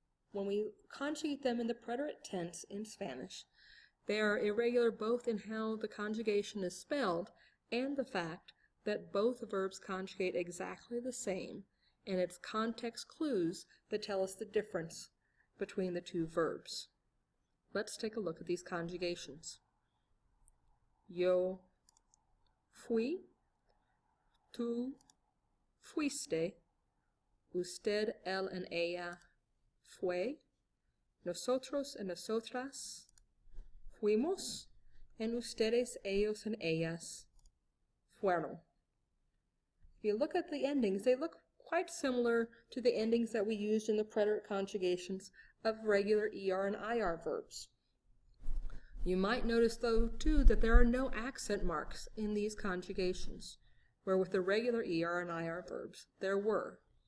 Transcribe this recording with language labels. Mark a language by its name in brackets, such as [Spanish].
[English] When we conjugate them in the preterite tense in Spanish, they are irregular both in how the conjugation is spelled and the fact that both verbs conjugate exactly the same, and it's context clues that tell us the difference between the two verbs. Let's take a look at these conjugations. [Spanish] Yo fui, tú fuiste, usted, él, and ella fue, nosotros y nosotras fuimos, and ustedes, ellos, and ellas fueron. [English] If you look at the endings, they look quite similar to the endings that we used in the preterite conjugations of regular ER and IR verbs. You might notice, though, too, that there are no accent marks in these conjugations, where with the regular ER and IR verbs, there were.